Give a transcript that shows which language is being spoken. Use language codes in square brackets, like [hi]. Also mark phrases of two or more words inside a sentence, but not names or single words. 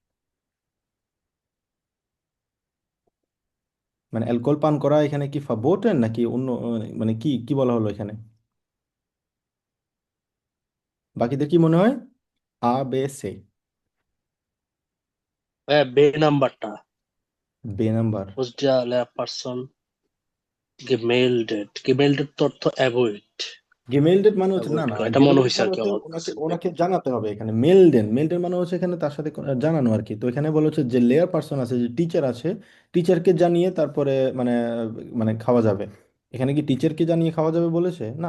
[bn] মানে অ্যালকোহল পান করা এখানে কি ফারবোটেন নাকি অন্য, মানে কি কি বলা হলো এখানে? বাকিদের কি মনে হয়? বে সে? হ্যাঁ, বে নাম্বারটা, বে নাম্বার। [de] was der Lehrperson gemeldet, gemeldet [bn] তো অর্থ অ্যাভয়েড, গেমেলডেড মানে হচ্ছে, না অ্যাভয়েড না, করা, এটা মনে গেমেলডেড হয়েছে আর মানে কি হচ্ছে আমার ওনাকে কাছে। ওনাকে জানাতে হবে এখানে। মেলডেন, মেলডেন মানে হচ্ছে এখানে তার সাথে জানানো আর কি। তো এখানে বলা হচ্ছে যে লেয়ার পার্সন আছে, যে টিচার আছে, টিচারকে জানিয়ে তারপরে মানে মানে খাওয়া যাবে। এখানে কি টিচারকে জানিয়ে খাওয়া যাবে বলেছে না?